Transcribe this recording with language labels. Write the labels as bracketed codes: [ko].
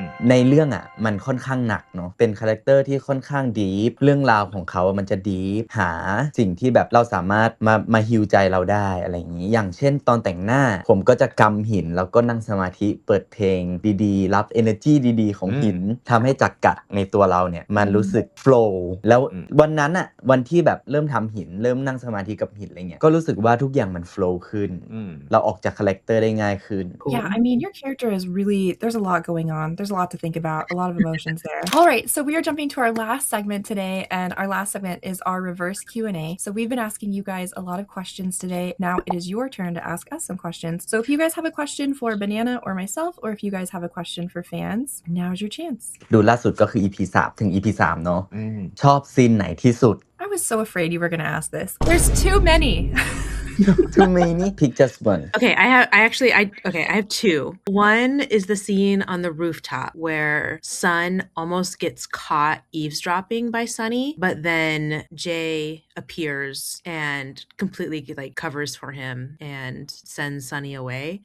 [th] ในเรื่องมันค่อนข้างหนักเนาะเป็นคาแรคเตอร์ที่ค่อนข้างดีฟเรื่องราวของเขามันจะดีฟหาสิ่งที่แบบเราสามารถมาฮีลใจเราได้อะไรอย่างนี้อย่างเช่นตอนแต่งหน้าผมก็จะกำหินแล้วก็นั่งสมาธิเปิดเพลงดีๆรับ energy ดีๆของหินทำให้จักระในตัวเราเนี่ยมันรู้สึกโฟลว์แล้ววันนั้นวันที่แบบเริ่มทำหินเริ่มนั่งสมาธิกับหินอะไรเงี้ยก็รู้สึกว่าทุกอย่างมันโฟลว์ขึ้นเราออกจากคาแรคเตอร์ได้ง่ายขึ้น [en] Yeah, I mean, your character is really, there's a lot going on. There's a lot to think about, a lot of emotions there. All right, so we are jumping to our last segment today, and our last segment is our reverse Q&A. So we've been asking you guys a lot of questions today. Now it is your turn to ask us some questions. So if you guys have a question for Banana or myself, or if you guys have a question for fans, now's your chance. [th] ดูล่าสุดก็คือ EP 3 ถึง EP 3 เนาะชอบซีนไหนที่สุด [en] I was so afraid you were going to ask this. There's too many. Too many pick just one Okay, I have two. One is the scene on the rooftop where Sun almost gets caught eavesdropping by Sunny, but then Jay appears and completely like covers for him and sends Sunny away.